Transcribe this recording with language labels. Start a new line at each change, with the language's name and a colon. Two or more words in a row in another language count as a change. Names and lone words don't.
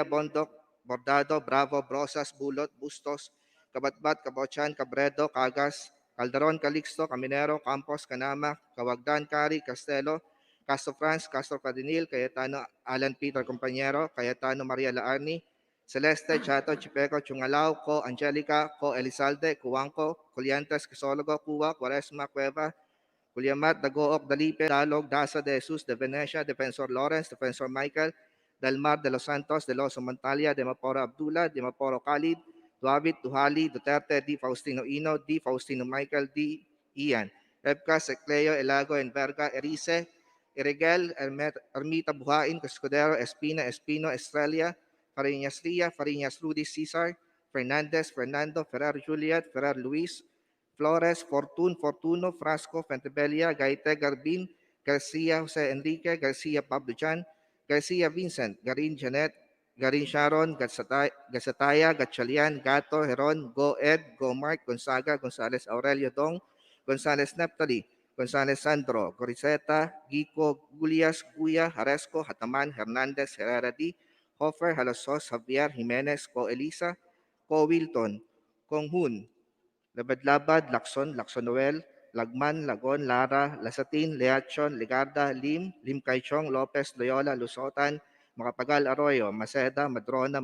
Filipino: Bondoc, Bordado, Bravo, Brosas, Bulot, Bustos, Kabatbat, Kabochan, Cabredo, Cagas, Calderon, Calixto, Caminero, Campos, Canama, Cawagdan, Cari, Castelo, Castro France, Castro Cadinil, Cayetano Alan Peter Compañero, Cayetano Maria Laarni, Celeste, Chato, Chipeco, Chungalao, Co Angelica, Co Elizalde, Cuanco, Coliantes, Quisologo, Cuba, Cuaresma, Cueva, Culiamat, Dagook, Dalipe, Dalog, Daza de Jesus, de Venecia, Defensor Lawrence, Defensor Michael, Delmar de los Santos, de los Montalia, de Maporo Abdullah, de Maporo Khalid, Duavit, Duhali, Duterte, D. Faustino Ino, D. Faustino Michael, D. Ian, Rebcas, Ecleo, Elago, Enverga, Erice, Irigel, Ermita Buhain, Cascudero, Espina, Espino, Estrella, Fariñas Ria, Fariñas Rudy, Cesar, Fernandez, Fernando, Ferrer Juliet, Ferrer Luis, Flores, Fortun, Fortuno, Frasco, Fentebella, Gaite, Garbin, Garcia, Jose Enrique, Garcia Pablo Jan, Garcia Vincent, Garin Janet, Garin Sharon, Gatsataya, Gatchalian, Gato, Heron, Go Ed, Go Mark, Gonzaga, Gonzales Aurelio Dong, Gonzales Neptali, Gonzales Sandro, Gorizeta, Gico, Gulias, Guya, Haresco, Hataman, Hernandez, Herrera D, Hofer, Halosos, Javier, Jimenez, Co Elisa, Co Wilton, Kong Hun, Labad-Labad, Lacson, Lacson Noel, Lagman, Lagon, Lara, Lasatin, Leachon, Ligarda, Lim Kaichong, Lopez, Loyola, Lusotan, Makapagal Arroyo, Maceda, Madrona,